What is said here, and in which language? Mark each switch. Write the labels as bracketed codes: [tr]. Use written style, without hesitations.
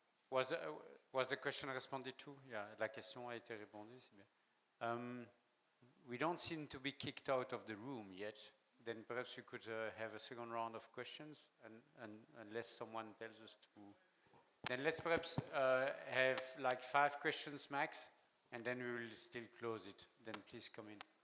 [en] Was the question responded to? [fr] Yeah, la question a été répondue, c'est bien. [en] We don't seem to be kicked out of the room yet. Then perhaps we could have a second round of questions, and unless someone tells us to. Then let's perhaps have like 5 questions max, and then we will still close it. Then please come in.